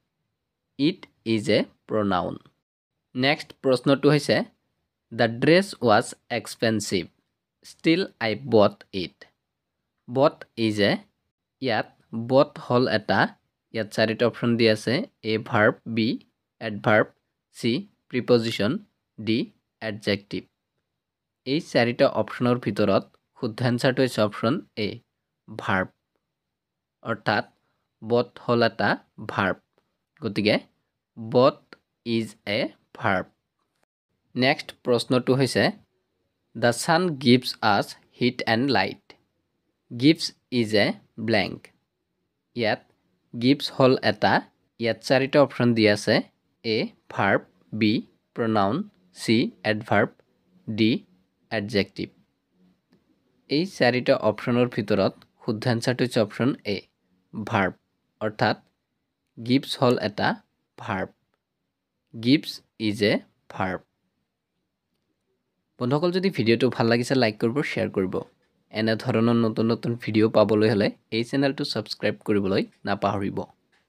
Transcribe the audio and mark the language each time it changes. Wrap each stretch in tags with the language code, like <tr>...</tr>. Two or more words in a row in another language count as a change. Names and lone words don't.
<en>It is a pronoun.</en> <as>নেক্সট প্ৰশ্নটো হৈছে</as> <en>The dress was expensive. Still I bought it. Bought is a,</en> <as>ইয়াত bought হল এটা, ইয়াত চাৰিটা অপচন দি আছে,</as> <en>A verb, B adverb, C preposition, D adjective.</en> <as>এই চাৰিটা অপচনৰ ভিতৰত শুদ্ধ আনসাৰটো হৈছে অপচন A, verb. অৰ্থাৎ bought হল এটা verb.</as> <en>গতিকে bought is a verb.</en> <as>নেক্সট প্ৰশ্নটো হৈছে</as> <en>The sun gives us heat and light. Gives is a blank.</en> <as>ইয়াত gives হল এটা, ইয়াত চাৰিটা অপশ্যন দিয়া আছে</as> <en>A verb, B pronoun, C adverb, D adjective.</en> <as>এই চাৰিটা অপশ্যনৰ ভিতৰত শুদ্ধ আনসাৰটো হৈছে অপশ্যন A verb অৰ্থাৎ gives হল এটা verb.</as> <en>Gives is a verb.</en> <as>বন্ধুসকল যদি ভিডিওটো ভাল লাগিছে লাইক কৰিব শেয়াৰ কৰিব এনে ধৰণৰ নতুন নতুন ভিডিও পাবলৈ হলে এই চেনেলটো সাবস্ক্ৰাইব কৰিবলৈ নাপাহৰিব</as>